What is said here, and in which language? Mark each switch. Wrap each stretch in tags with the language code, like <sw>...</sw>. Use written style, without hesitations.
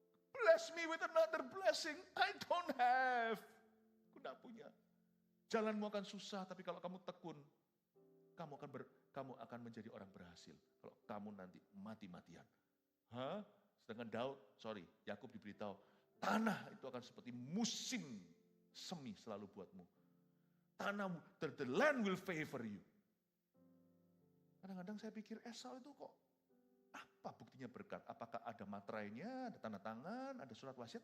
<en>Bless me with another blessing. I don't have.</en> <id>Aku nggak punya. Jalanmu akan susah, tapi kalau kamu tekun, kamu akan menjadi orang berhasil. Kalau kamu nanti mati-matian. Sedangkan Yakub diberitahu, tanah itu akan seperti musim semi selalu buatmu.</id> <en>Tanah, the land will favor you.</en> <id>Kadang-kadang saya pikir Esau itu kok, apa buktinya berkat? Apakah ada materainya, ada tanda tangan, ada surat wasiat?</id>